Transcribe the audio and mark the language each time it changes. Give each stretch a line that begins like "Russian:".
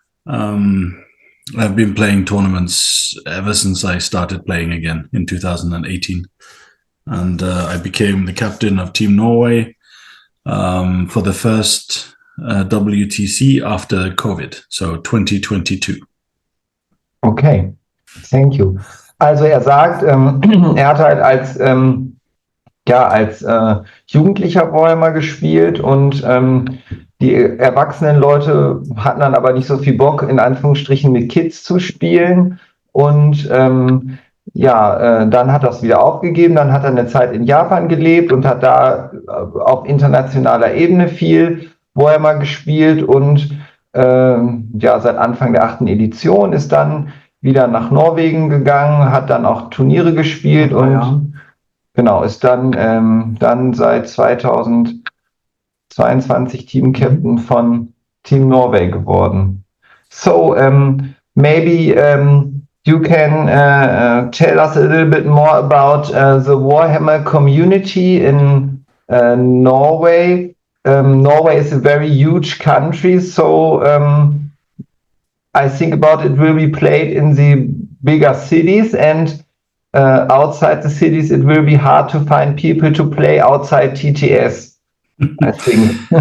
English: I've been playing tournaments ever since I started playing again in 2018, and I became the captain of Team Norway for the first WTC after COVID, so 2022. Okay, thank you.
German: Also er sagt, er hat halt als Jugendlicher Warhammer gespielt und die erwachsenen Leute hatten dann aber nicht so viel Bock, in Anführungsstrichen mit Kids zu spielen. Und dann hat er es wieder aufgegeben. Dann hat er eine Zeit in Japan gelebt und hat da auf internationaler Ebene viel Warhammer gespielt und seit Anfang der 8. Edition ist dann wieder nach Norwegen gegangen, hat dann auch Turniere gespielt und genau, ist dann seit 2022 Team-Captain von Team Norway geworden.
English: So, maybe you can tell us a little bit more about the Warhammer community in Norway. Norway is a very huge country, so I think about it will be played in the bigger cities, and outside the cities it will be hard to find people to play outside TTS, I think.